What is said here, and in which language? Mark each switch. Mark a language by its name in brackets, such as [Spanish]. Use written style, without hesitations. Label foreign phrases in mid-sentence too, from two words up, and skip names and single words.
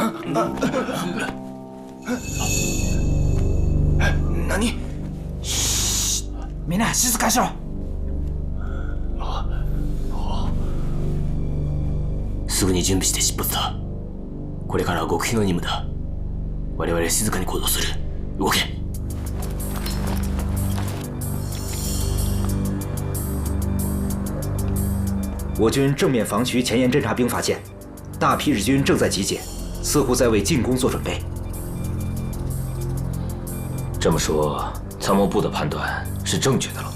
[Japanese] 何？みんな静かにしろ。すぐに準備して出発だ。これからは極秘の任務だ。我々静かに行動する。動け。 [Chinese] 我军正面防区前沿侦察兵发现，大批日军正在集结，似乎在为进攻做准备。这么说，参谋部的判断是正确的了。